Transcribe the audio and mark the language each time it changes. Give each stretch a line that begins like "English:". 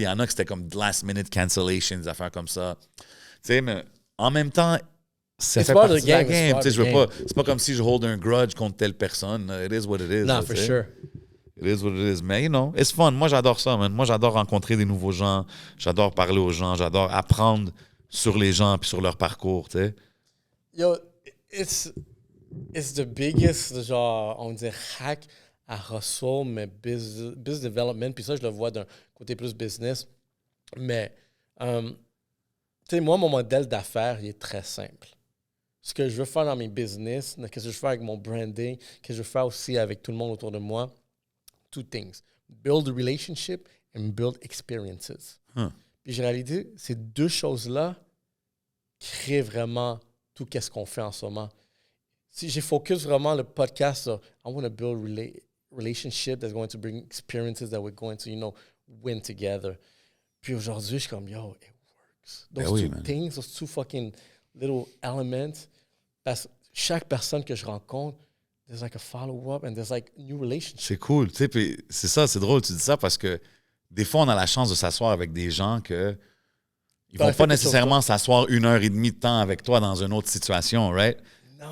French: Il y en a que c'était comme
English: last-minute cancellation,
French: des affaires comme ça. Mais en même temps, ça fait partie de la game. C'est pas comme si je hold un grudge contre telle personne.
English: It is what it is. Non, for sure. It is what it is. Mais, you know, it's fun.
French: Moi, j'adore ça,
English: man.
French: Moi, j'adore rencontrer des nouveaux gens. J'adore parler aux gens. J'adore apprendre sur les gens puis sur leur parcours, tu sais.
English: Yo, it's the biggest,
French: genre, on dirait
English: hack à hustle, mais business development.
French: Puis ça, je le vois d'un côté plus business. Mais, tu sais, moi, mon modèle d'affaires, il est très simple. Ce que je veux faire dans mes business, ce que je veux faire avec mon branding, ce que je veux faire aussi avec tout le monde autour de moi,
English: 2 things. Build a relationship and build experiences.
French: Puis j'ai réalisé, ces 2 choses-là créent vraiment tout ce qu'on fait en ce moment. Si j'ai focus vraiment le podcast sur
English: I want to build relationship that's going to bring experiences that we're going to, you know, win together.
French: Puis aujourd'hui, je suis comme,
English: yo, it works. Those 2 things, those 2 fucking little elements,
French: parce que chaque personne que je rencontre,
English: there's like a follow-up and there's like new relationships.
French: C'est cool, tu sais, puis c'est ça, c'est drôle, tu dis ça parce que des fois, on a la chance de s'asseoir avec des gens que ils vont pas nécessairement s'asseoir 1h30 de temps avec toi dans une autre situation,
English: right?
French: Non.